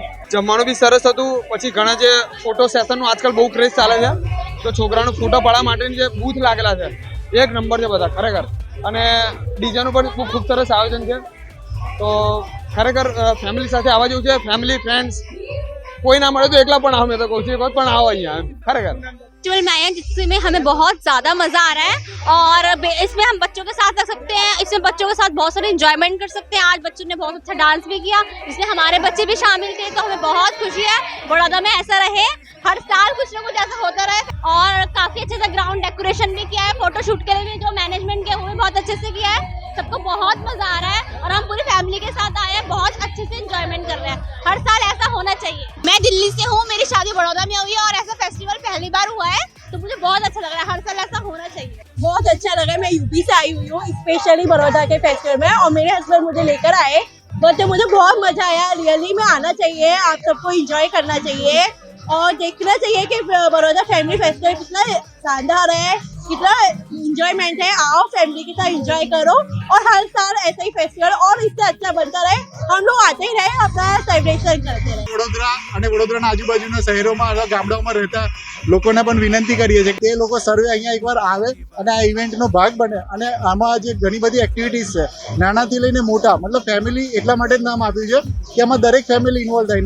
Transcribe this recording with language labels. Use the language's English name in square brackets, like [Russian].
[Gujarati] જમવાનું બી સરસ હતું. પછી ઘણા જે ફોટો સેશનનું આજકાલ બહુ ક્રેઝ ચાલે છે, તો છોકરાનો ફોટો પાડવા માટેની જે બૂથ લાગેલા છે એક નંબર છે બધા ખરેખર. અને ડીજેનું પણ ખૂબ સરસ આયોજન છે. તો ખરેખર ફેમિલી સાથે આવવા જેવું છે. ફેમિલી ફ્રેન્ડ્સ कोई ना મળે તો એકલા પણ આવો, [Hindi] मैं तो कहूँ [Gujarati] एक પણ આવો અહીંયા खरेखर. [Hindi] फेस्टिवल में आए हैं जिसमें हमें बहुत ज़्यादा मज़ा आ रहा है और इसमें हम बच्चों के साथ रख सकते हैं. इसमें बच्चों के साथ बहुत सारे इंजॉयमेंट कर सकते हैं. आज बच्चों ने बहुत अच्छा डांस भी किया जिसमें हमारे बच्चे भी शामिल थे, तो हमें बहुत खुशी है. बड़ौदा में ऐसा रहे, हर साल कुछ ना कुछ ऐसा होता रहे. और काफ़ी अच्छे से ग्राउंड डेकोरेशन भी किया है. फोटोशूट के लिए जो मैनेजमेंट किया है वो भी बहुत अच्छे से किया है. सबको बहुत मज़ा आ रहा है और हम पूरी फैमिली के साथ आए हैं, बहुत अच्छे से इंजॉयमेंट कर रहे हैं. हर साल ऐसा होना चाहिए. मैं दिल्ली से हूँ, मेरी शादी बड़ौदा में हुई है और ऐसा फेस्टिवल पहली बार हुआ है, तो मुझे बहुत अच्छा लग रहा है. हर साल ऐसा होना चाहिए. बहुत अच्छा लगा. मैं यूपी से आई हुई हूँ स्पेशली बड़ौदा के फेस्टिवल में और मेरे हस्बैंड मुझे लेकर आए, तो मुझे बहुत मजा आया. रियली में आना चाहिए, आप सबको एंजॉय करना चाहिए और देखना चाहिए कि बड़ौदा फैमिली फेस्टिवल कितना शानदार है, कितना एंजॉयमेंट है. आओ फैमिली के साथ एंजॉय करो और हर साल ऐसा ही फेस्टिवल और इससे अच्छा बनता रहे. हम लोग आते ही रहे, अपना सेलिब्रेशन करते रहे. [Gujarati] વડોદરા અને વડોદરાના આજુબાજુના શહેરોમાં અથવા ગામડાઓમાં રહેતા લોકોને પણ વિનંતી કરીએ છીએ કે તે લોકો સર્વે અહીંયા એકવાર આવે અને આ ઇવેન્ટનો ભાગ બને. અને આમાં જે ઘણી બધી એક્ટિવિટીઝ છે, નાનાથી લઈને મોટા, મતલબ ફેમિલી એટલા માટે જ નામ આપ્યું છે કે આમાં દરેક ફેમિલી ઇન્વોલ્વ થાય.